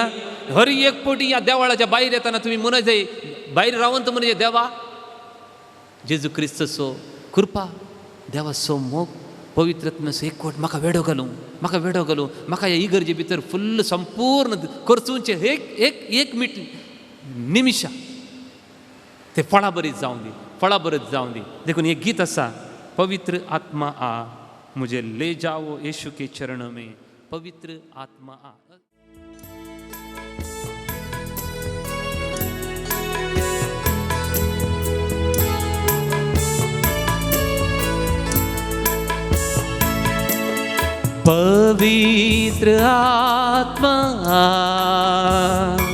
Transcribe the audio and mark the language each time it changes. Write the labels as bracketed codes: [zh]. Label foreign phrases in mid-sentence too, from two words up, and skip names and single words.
[kok] हर एक पोटी ह्या देवाळाच्या भायर येताना तुमी म्हणय, भायर रावन तूं म्हणजे देवा जेजू क्रिस्ताचो कृपा, देवाचो मोग, पवित्र आत्म्याचो एकवट म्हाका वेडो घालूं, म्हाका ह्या इगर्जे भितर फुल्ल संपूर्ण करचूंचे एक निमिशा ते फळां बरीच जावं दी. देखून एक गीत आसा, [hi] पवित्र आत्मा आ मुझे ले जाओ यीशु के चरणों में, पवित्र आत्मा आ. पवित्र आत्मा आ,